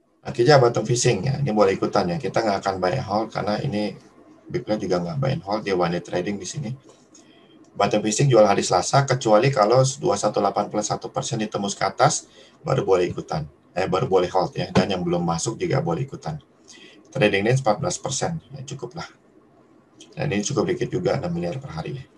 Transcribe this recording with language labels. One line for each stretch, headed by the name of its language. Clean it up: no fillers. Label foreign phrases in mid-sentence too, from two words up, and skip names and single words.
Indonesian: Akhirnya
English: bottom fishing
Indonesian: ya, ini boleh ikutan ya. Kita nggak akan
English: buy and hold
Indonesian: karena ini Bigler juga nggak
English: buy and hold,
Indonesian: dia
English: one day trading
Indonesian: di sini.
English: Bottom fishing
Indonesian: jual hari Selasa, kecuali kalau 218 plus 1% ditembus ke atas, baru boleh ikutan. Baru boleh hold ya, dan yang belum masuk juga boleh ikutan.
English: Trading range
Indonesian: 14%, ya cukup lah. Dan ini cukup dikit juga, 6 miliar per hari ya.